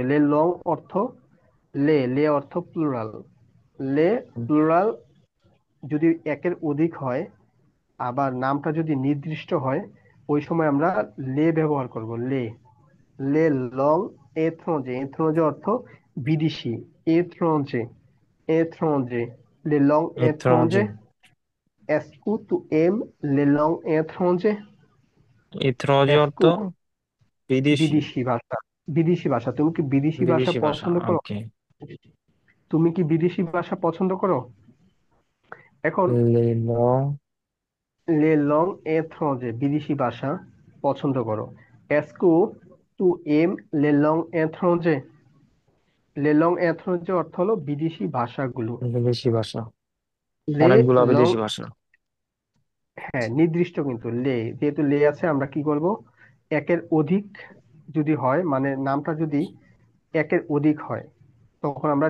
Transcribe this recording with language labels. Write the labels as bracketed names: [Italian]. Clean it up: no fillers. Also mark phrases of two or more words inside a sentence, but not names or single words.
[French] les langues [Bangla] অর্থ লে, লে অর্থ প্লুরাল, লে প্লুরাল। যদি একের অধিক হয়, আবার নামটা যদি নির্দিষ্ট হয়, ওই সময় আমরা লে ব্যবহার করব। [French] les, les langues étrangères. étrangères [Bangla] অর্থ বিদেশি, [French] étrangères, étranger, les langues ইত্রজে। étrangères. Est-ce que tu aimes les langues étrangères? ইত্রজে Est-ce [Bangla] অর্থ [French] que [Bangla] বিদেশি। বিদেশি ভাষা, বিদেশি ভাষা, তুমি কি বিদেশি ভাষা বিদেশি ভাষা, পছন্দ করো? ওকে। তুমি কি বিদেশি ভাষা পছন্দ করো? এখন [French] লেল। les langues étrangères, [Bangla] বিদেশি ভাষা পছন্দ করো। [French] Est-ce que tu aimes les langues étrangères? les langues étrangères [Bangla] অর্থ হলো বিদেশি ভাষাগুলো। বিদেশি ভাষা, [French] les [Bangla] অনেকগুলো বিদেশি [French] langues, [Bangla] ভাষা। হ্যাঁ নির্দিষ্ট, কিন্তু লে, যেহেতু লে আছে আমরা কি করব? একের অধিক যদি হয়, মানে নামটা যদি একের অধিক হয়, তখন আমরা